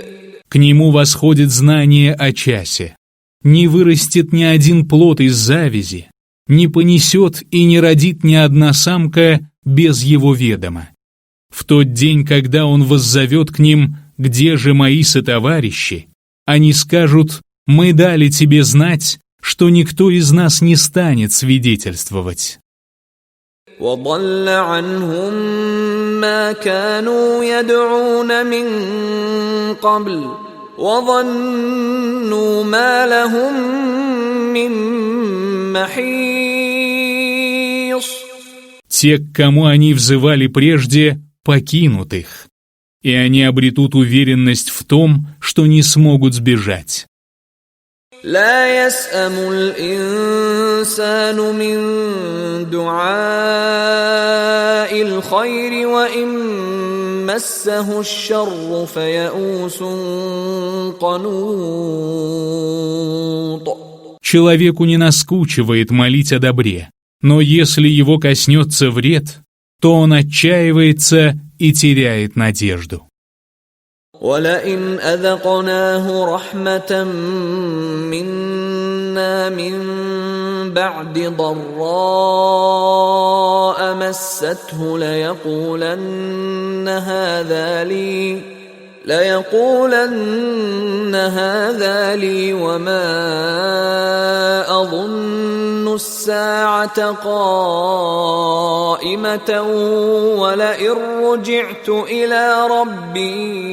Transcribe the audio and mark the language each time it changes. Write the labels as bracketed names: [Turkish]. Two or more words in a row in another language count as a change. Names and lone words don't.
[Russian] К нему восходит знание о часе. Не вырастет ни один плод из завязи, не понесет и не родит ни одна самка без его ведома. В тот день, когда он воззовет к ним: «Где же мои сотоварищи?», они скажут: «Мы дали тебе знать, что никто из нас не станет свидетельствовать». [Arabic] وضل عنهم ما كانوا يدعون من قبل وظنوا ما لهم من محيص. [Russian] Те, к кому они взывали прежде, покинут их, и они обретут уверенность в том, что не смогут сбежать. [Arabic] لا يسأم الإنسان من دعاء الخير وإن مسه الشر فيئوس قنوط. [Russian] Человеку не наскучивает молить о добре, но если его коснется вред, то он отчаивается и теряет надежду. [Arabic] وَلَئِنْ أَذَقْنَاهُ رَحْمَةً مِنَّا مِنْ بَعْدِ ضَرَّاءَ مَسَّتْهُ لَيَقُولَنَّ هَذَا لِي وَمَا أَظُنُّ السَّاعَةَ قَائِمَةً وَلَئِن رُّجِعْتُ إِلَى رَبِّي